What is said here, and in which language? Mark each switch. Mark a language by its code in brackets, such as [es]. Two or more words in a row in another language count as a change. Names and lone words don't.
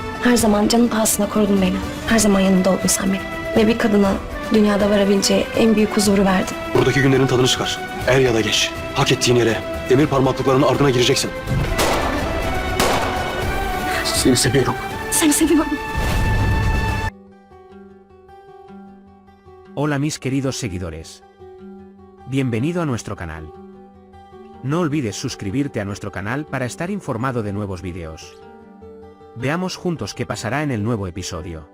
[tr] Her zaman canın pahasına korudun beni. Her zaman yanımda oldun sen benim. Ve bir kadına dünyada varabileceği en büyük huzuru verdin. Buradaki günlerin tadını çıkar. Er ya da geç. Hak ettiğin yere, demir parmaklıklarının ardına gireceksin. Seni seviyorum. Seni seviyorum. [es] Hola mis queridos seguidores. Bienvenido a nuestro canal. No olvides suscribirte a nuestro canal para estar informado de nuevos vídeos. Veamos juntos qué pasará en el nuevo episodio.